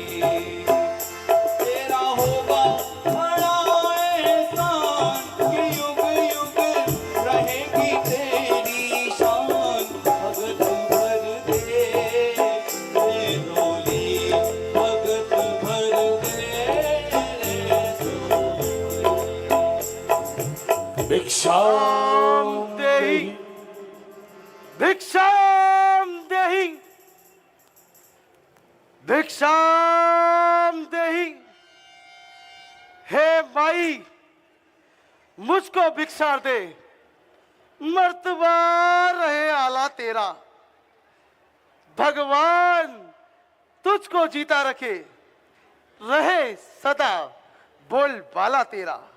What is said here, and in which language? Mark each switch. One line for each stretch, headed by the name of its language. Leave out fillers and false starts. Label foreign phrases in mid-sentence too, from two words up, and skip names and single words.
Hindi: तेरा होगा बड़ा एहसान कि युग युग रहेगी तेरी शान, भगत भर दे रे झोली, भगत भर दे रे झोली।
Sanskrit: भिक्षाम देहि। भिक्षाम देहि। भिक्षाम देहि।
Hindi: हे माई, मुझको भिक्षा दे। मर्तबा रहे आला तेरा। भगवान तुझको जीता रखे, रहे सदा बोल बाला तेरा।